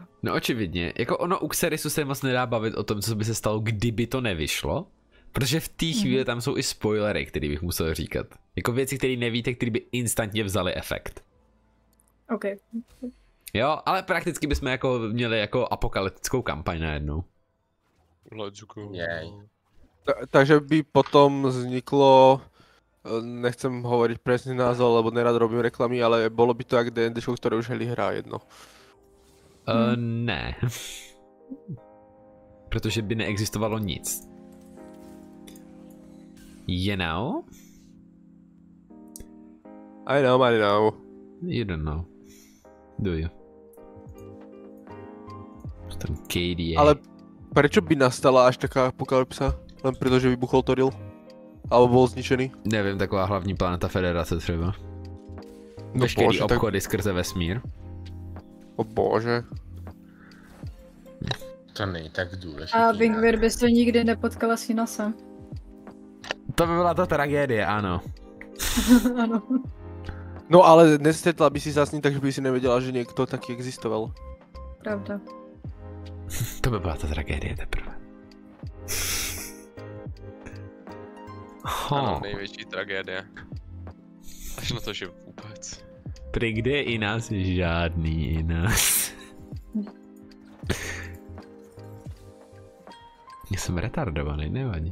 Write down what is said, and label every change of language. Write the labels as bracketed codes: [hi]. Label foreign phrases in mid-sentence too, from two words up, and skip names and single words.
[cs] No očividně, jako ono u Xerisu se moc nedá bavit o tom, co by se stalo, kdyby to nevyšlo. Protože v té chvíli tam jsou i spoilery, který bych musel říkat. Jako věci, které nevíte, které by instantně vzali efekt. OK. Jo, ale prakticky bychom jako měli jako apokalyptickou kampaň najednou. [en] Let's go. [cs] Jej. [sk] Takže by potom vzniklo, nechcem hovoriť presný názov, lebo nerad robím reklamy, ale bolo by to jak D&D show, ktoré už Heli hrá jedno. [cs] Ne. Protože by neexistovalo nic. [en] You know? I know. You don't know. Do you? [cs] Ten KDA. [sk] Ale prečo by nastala až taká apokalypsa? Len preto, že vybuchol Toril? Alebo bol zničený? [cs] Nevím, taková hlavní planeta Federace třeba. No Veškerý bože, obchody skrze vesmír. O bože. To není tak důležité. A Wingwir by se nikdy nepotkala s Inasem. To by byla ta tragédie, ano. Ano. [sk] No ale nestretla by si sa s ním, takže by si nevedela, že niekto taký existoval. [cs] Pravda. To by byla ta tragédie teprve. Ano, největší tragédie. Až na to, že vůbec. Prý kde je i nás, žádný i nás. Já jsem retardovaný, nevadí.